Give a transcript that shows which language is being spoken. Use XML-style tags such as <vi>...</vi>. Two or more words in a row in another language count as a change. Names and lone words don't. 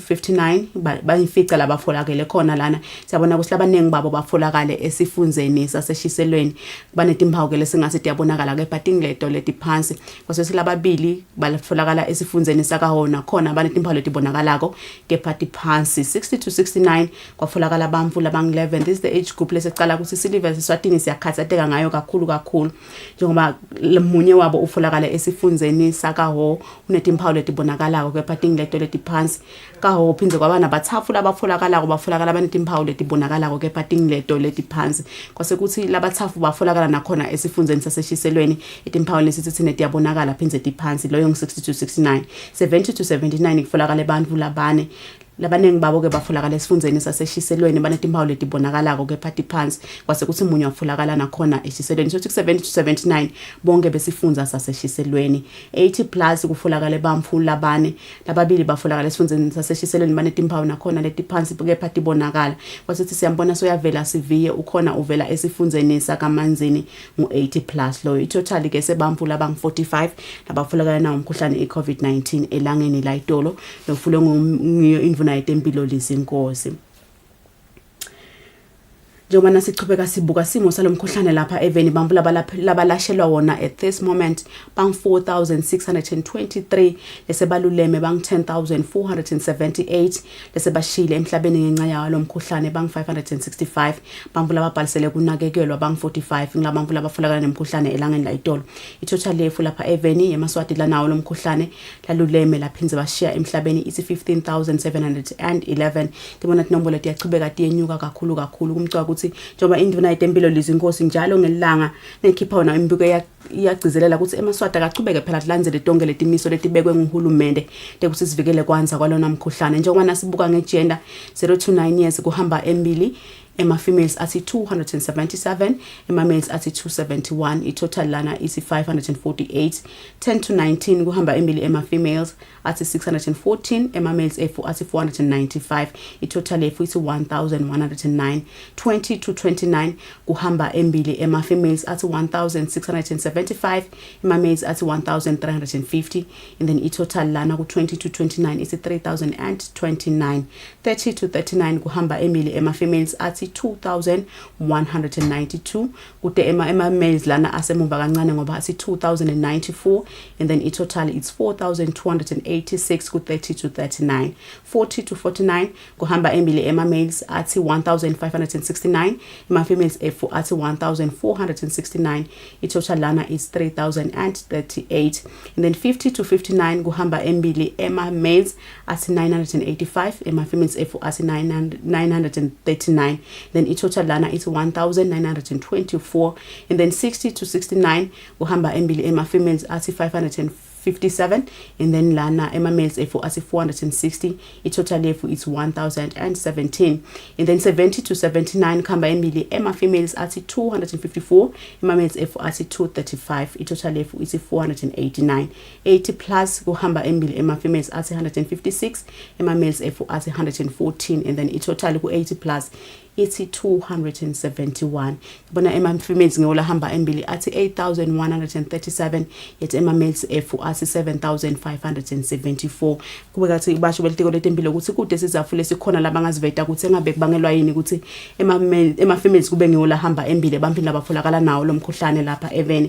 <ss>59 bayifica labafolakele khona lana siyabona ukuthi labanengi babo bafolakale esifundeni saseshiselweni banetimpawu ke lesingase tiyabonakala kepha tingleto letiphansi kwase silababili bafolakala esifundeni sakaHo nakhona banetimpawu letibonakalako kepha tiphansi 60 to 69 kwafolakala abamvu labang-11</ss> <en>this is the age</en> <ss>group lesicala ukuthi silive eSwatini siyakhathateka ngayo kakhulu njengoba munye wabo ufolakala esifundeni sakaHo unetimpawu letibonakalako kepha tingleto letiphansi kaHo phindze kwaba nabathafu labafolakalako bafolakala banetimpawu letibonakalako kepha tingleto letiphansi kwase kuthi labathafu bafolakala nakhona esifundeni saseshiselweni itimpawu lesithi thine tiyabonakala phindze tiphansi loyo ngu-60 to 69 70 to 79 kufolakala abantu labane labanengi babo ke bafolakala esifundeni saseshiselweni banetimpawu letibonakalako kepha tiphansi kwase kuthi munye wafolakala nakhona eshiselweni so 70 to 79 bonke besifundza saseshiselweni 80 plus kufolakala bamfu labane lababili bafolakala esifundeni saseshiselweni banetimpawu nakhona letiphansi kepha tibonakala kwase kuthi siyambona soyavela siviye ukhona uvela esifundeni sakaManzini ngu-80 plus loyo itotal ke sebamfu labang-45 labafolakala nawo umkhuhlane i-COVID-19 elangeni la itolo lokufule ngiyo nayitempilo lizinkosi njengoba nasichubeka sibuka simo salomkhuhlane lapha eveni bamvu labalashelwa wona</ss> <en>at this moment</en> <ss>bang 4623 lesebaluleme bang 10478 lesebashile emhlabeni ngenxa yawo lomkhuhlane bang 565 bamvu lababhalisele kunakekelwa bang 45 ngilabamvu labafolakala nemkhuhlane elangeni la itolo itotal lefu lapha eveni yemaswati lanawo lomkhuhlane laluleme laphinze bashiya emhlabeni ithi 15711 tibona inombolo letiyachiubeka tiyenyuka kakhulu kumcwa ukuthi njengoba induna yetempilo lizinkosi njalo ngelanga nekhipha wona imbiko iyagcizelela ukuthi emaswati akachubeke phela kulandzele tonke letimiso letibekwe nguhulumende tekuthi sivikele kwanza kwalona mkhuhlane njengoba nasibuka ngegender 0 to 9 years kuhamba embili females athi 277 males athi 271 itotal lana isi 548 10 to 19 kuhamba embili females athi 614 males athi 495 itotal efu isi 1109 20 to 29 kuhamba embili females athi 1675 males athi 1350</ss> <en>and then</en> <ss>itotal lana ku 20 to 29 isi 3029 30 to 39 kuhamba embili females athi 2192 kude males lana asemuva kancane ngoba asi 2094</ss> <en>and then</en> <ss>itotal it's 4286 ku 30 to 39 40 to 49 kuhamba embili males athi 1569 females efu athi 1469 itotal lana is 3038</ss> <en>and then</en> <ss>50 to 59 kuhamba embili males athi 985 females efu athi 939 then itotal lana is 1924</ss> <en>and then</en> <ss>60 to 69 kuhamba embili females athi 550 57,</ss> <en>and then</en> <ss>lana ema-males efu asi 460, itotal yefu it's 1017,</ss> <en>and then</en> <ss>70 to 79 khamba embili ema-females ati 254, ema-males efu ati 235, itotal yefu it's 489, 80 plus kuhamba embili ema-females ati 156, ema-males efu ati 114,</ss> <en>and then</en> <ss>itotal ku 80 plus it's 271. Bona ema-females ngeola hamba embili ati 8137, yet ema-males efu ati 7574. Kube kathi basho belitiko letempilo ukuthi kude sizafule sikhona labangaziveta ukuthi engabe kubangelwa yini ukuthi ema-females kube ngeola hamba embili bampini labatholakala nawo lo mkhuhlane lapha eveni.</ss>